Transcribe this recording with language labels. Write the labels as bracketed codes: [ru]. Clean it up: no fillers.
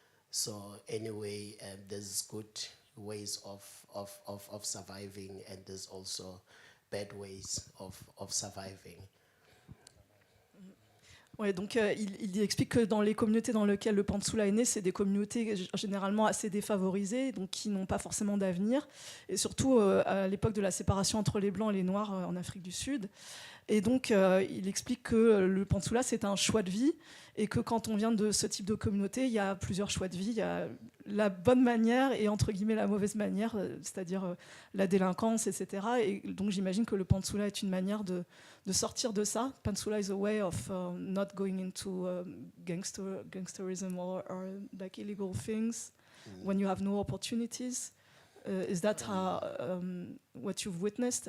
[en] So anyway, there's good ways of surviving, and there's also bad ways of surviving. [fr] Ouais, donc il explique que dans les communautés dans lesquelles le pantsula est né, c'est des communautés généralement assez défavorisées, donc qui n'ont pas forcément d'avenir, et surtout à l'époque de la séparation entre les blancs et les noirs en Afrique du Sud. Et donc, il explique que le pantsula, c'est un choix de vie, et que quand on vient de ce type de communauté, il y a plusieurs choix de vie. Il y a la bonne manière et, entre guillemets, la mauvaise manière, c'est-à-dire la délinquance, etc. Et donc, j'imagine que le pantsula est une manière de sortir de ça. [en] Pantsula is a way of not going into gangsterism or like illegal things when you have no opportunities. Is that what you've witnessed?